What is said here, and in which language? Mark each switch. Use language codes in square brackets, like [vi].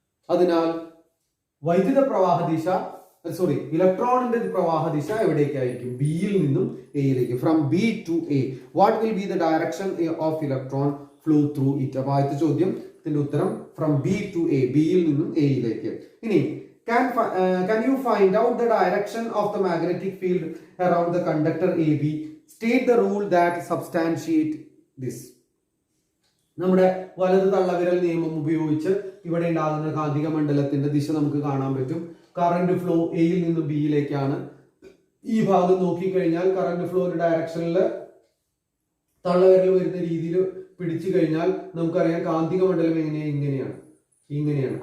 [ml] അതിനാൽ വൈദ്യുത പ്രവാഹ ദിശ ഇലക്ട്രോണിന്റെ പ്രവാഹ ദിശ എവിടേക്കായിരിക്കും? ബിയിൽ നിന്നും എയിലേക്ക്. [en] From B to A, what will be the direction of electron flow through it? [ml] അപ്പൊ ആദ്യത്തെ ചോദ്യത്തിന്റെ ഉത്തരം [en] from B to A, [ml] ബിയിൽ നിന്നും എയിലേക്ക്. [en] ഇനി can you find out the direction of the magnetic field around the conductor AB? State the rule that substantiate this. [ml] നമ്മുടെ വലത് തള്ളവിരൽ നിയമം ഉപയോഗിച്ച് ഇവിടെ ഉണ്ടാകുന്ന കാന്തിക മണ്ഡലത്തിന്റെ ദിശ നമുക്ക് കാണാൻ പറ്റും. കറന്റ് ഫ്ലോ എയിൽ നിന്ന് ബിയിലേക്കാണ്. ഈ ഭാഗം നോക്കിക്കഴിഞ്ഞാൽ കറന്റ് ഫ്ലോയുടെ ഡയറക്ഷനിൽ തള്ളവിരൽ വരുന്ന രീതിയിൽ പിടിച്ചു കഴിഞ്ഞാൽ നമുക്കറിയാം കാന്തിക മണ്ഡലം ഇങ്ങനെയാണ്.